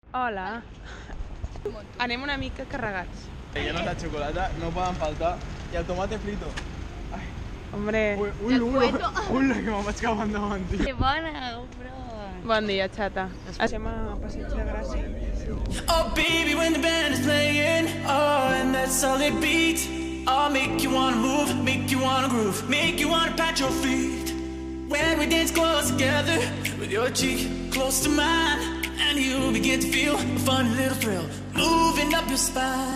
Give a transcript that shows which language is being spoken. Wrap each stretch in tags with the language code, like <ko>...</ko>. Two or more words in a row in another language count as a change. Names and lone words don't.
<ca>Hola. Anem una mica carregats.</ca> <es>Llenos de</es> <ca>xocolata, no poden faltar. I el</ca> <es>tomate frito.</es> <ca>Ai. Hombre. Ui, que me'n vaig caure endavant, tio. Que bona, bro. Bon dia, xata. Estem a Passeig de Gràcia.</ca> <en>Oh baby, when the band is playing, oh, and that solid beat, I'll make you wanna move, make you wanna groove, make you wanna pat your feet. When we dance close together, with your cheek close to mine, and you begin to feel a funny little thrill moving up your spine.</en>